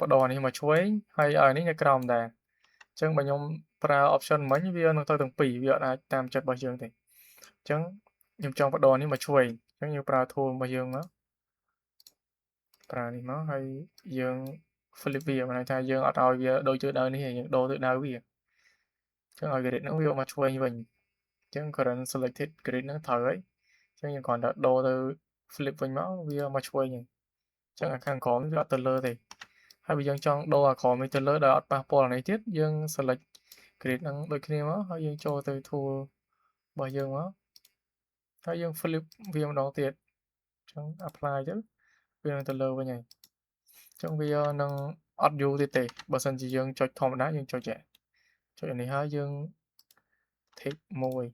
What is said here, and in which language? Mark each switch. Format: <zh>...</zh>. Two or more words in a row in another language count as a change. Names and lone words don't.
<km>ដូរអានេះមកឆ្វេងហើយឲ្យនេះនៅក្រោមដែរអញ្ចឹងបើខ្ញុំប្រើ option មិញវានឹងទៅទាំងពីរវាអត់អាចតាមចិត្តរបស់យើងទេអញ្ចឹងខ្ញុំចង់បដូរនេះមកឆ្វេងអញ្ចឹងយើងប្រើ tool របស់ យើងមកប្រើនេះមកហើយយើង flip វាមានន័យថាយើងអត់ឲ្យវាដូចទិសដៅនេះទេយើងដូរទិសដៅវាអញ្ចឹងឲ្យ grid ហ្នឹងវាមកឆ្វេងវិញ អញ្ចឹង</km> <en>current selected grid</en> <km>ហ្នឹងត្រូវហើយអញ្ចឹងយើងគ្រាន់តែដូរទៅ flip វិញមកវាមកឆ្វេងហ្នឹងអញ្ចឹងអាខា ងក្រោមវាអត់ទៅលើទេហើយបើយើងចង់ដូរអាក្រោមនេះទៅលើដោយអត់ប៉ះពាល់អានេះទៀតយើង select grid ហ្នឹងដូចគ្នាមកហើយយើងចូលទៅ tool របស់យើងមកហើយយើង flip វាម្ដងទៀតអញ្ចឹង apply ទៅវានឹងទៅលើវិញហើយអញ្ចឹងវានឹងអត់យូរទៀតទេបើសិនជាយើងចុចធម្មតាយើងចុចអានេះហើយយើង tick មួយ</km>